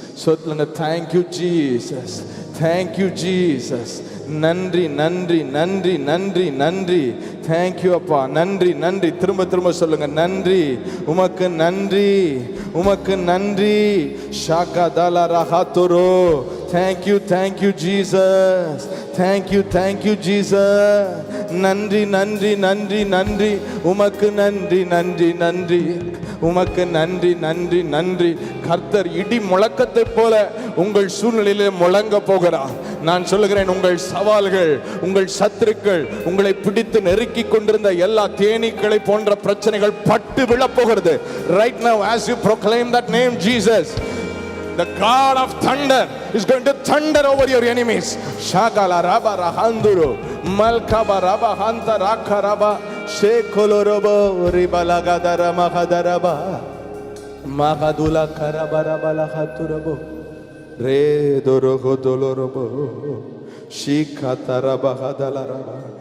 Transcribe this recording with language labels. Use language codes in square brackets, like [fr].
[ta] சொல்லுங்க, [en] thank you Jesus, thank you Jesus. [ta] நன்றி நன்றி நன்றி நன்றி நன்றி. [en] thank you [ta] அப்பா, நன்றி நன்றி. திரும்ப திரும்ப சொல்லுங்க, நன்றி உமக்கு, நன்றி உமக்கு, நன்றி. ஷாகா தாலா ரஹாத்துரோ. [en] Thank you thank you Jesus, thank you thank you Jesus. [ta] நன்றி நன்றி நன்றி நன்றி உமக்கு, நன்றி நன்றி நன்றி உமக்கு, நன்றி நன்றி நன்றி. கர்த்தர் இடி முழக்கத்தை போல உங்கள் சூழ்நிலையிலே முழங்க போகிறார். நான் சொல்லுகிறேன், உங்கள் சவால்கள், உங்கள் சத்துருக்கள், உங்களை பிடித்து நெருக்கி கொண்டிருந்த எல்லா தேனீக்களை போன்ற பிரச்சனைகள் பட்டு விழப்போகிறது. [en] Right now as you proclaim that name Jesus, The God of thunder is going to thunder over your enemies. Shagala raba rahanduru malkaba raba hanta rakaraba shekolorobo ribalagadara mahadaraba mahadula karabarabala haturabo re dorogo dolorobo shikataraba hadalaraba.